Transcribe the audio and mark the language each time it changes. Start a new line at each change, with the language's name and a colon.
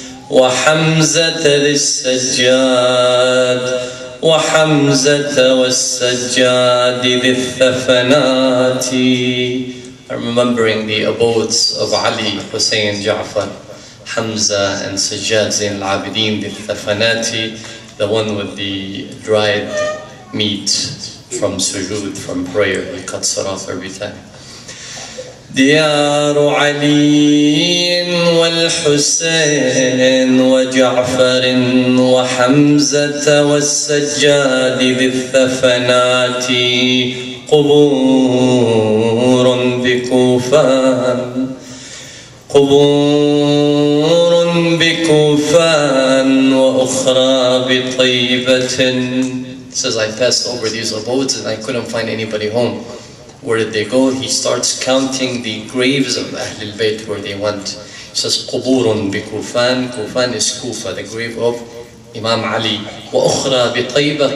Arabic: وحمزة للسجاد، وحمزة والسجاد بالثفنات.
English: I'm remembering the abodes of Ali, Hussein, Ja'far, Hamza and Sajjad Zain al-Abidin, the Thafanati, the one with the dried meat from sujood, from prayer. He cuts it off every time.
Arabic: ديار علي والحسين وجعفر وحمزة والسجاد بالثفنات، قبور بكوفان، قبور بكوفان وأخرى بطيبة.
English: It says, I passed over these abodes and I couldn't find anybody home. Where did they go? He starts counting the graves of Ahl al-Bayt where they went. He says,
Arabic: قبور بكوفان.
English: Kufan is Kufa, the grave of Imam Ali.
Arabic: وأخرى بطيبة.